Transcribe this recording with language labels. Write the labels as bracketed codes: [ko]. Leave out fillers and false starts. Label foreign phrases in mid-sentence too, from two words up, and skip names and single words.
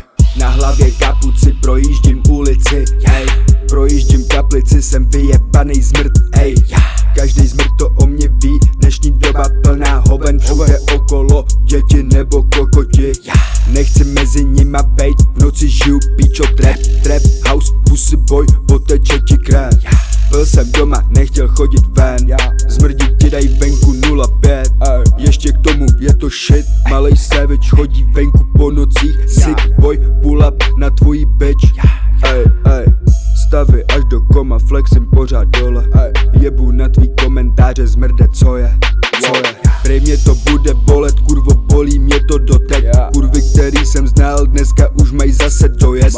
[cs] Na hlavě kapuci, projíždím ulici, ej. Projíždím kaplici, jsem vyjebanej zmrt, ej. Každý zmrt to o mě ví, dnešní doba plná hoven. Všude okolo děti nebo kokoti. Nechci mezi nima bejt, v noci žiju píčo [en] trap house, pussy boy, [cs] poteče ti krev. Byl jsem doma, nechtěl chodit ven, zmrdí ti daj venku 05. Ještě k tomu je to shit, malej savage chodí venku po nocích. [en] Sick boy, pull up [cs] na tvojí [en] bitch. [cs] Stavy až do koma, flexím pořád dole. Jebu na tvý komentáře, zmrde, co je. Prej mě to bude bolet, kurvo, bolí mě to doteď. Kurvy, který jsem znal, dneska už mají zase dojezd.